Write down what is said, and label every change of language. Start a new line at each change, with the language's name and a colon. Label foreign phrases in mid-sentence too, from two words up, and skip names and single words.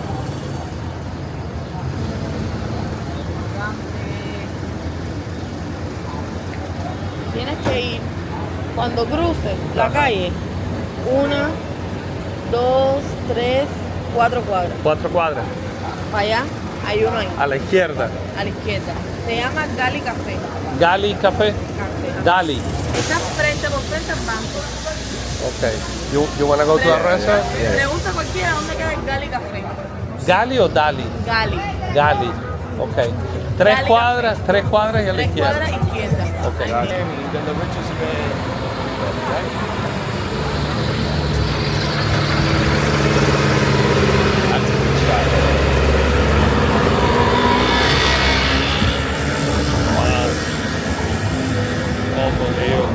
Spanish: Tienes que ir cuando cruces la calle. 1, 2, 3, 4 cuadras. 4 cuadras. Para allá hay uno ahí, A la izquierda. a la izquierda. Se llama Gali Café. Gali Café. Café. Dali. Está frente por frente al banco. Okay.
English: You wanna go to a restaurant?
Spanish: Pregunta a cualquiera dónde queda el Gali Café. Gali o Dali? Gali. Gali. Ok. 3 Gali cuadras, 3 cuadras y a la 3 izquierda. cuadras izquierda. Ok.
English: Then the richest man, right? That's a good shot. Unbelievable.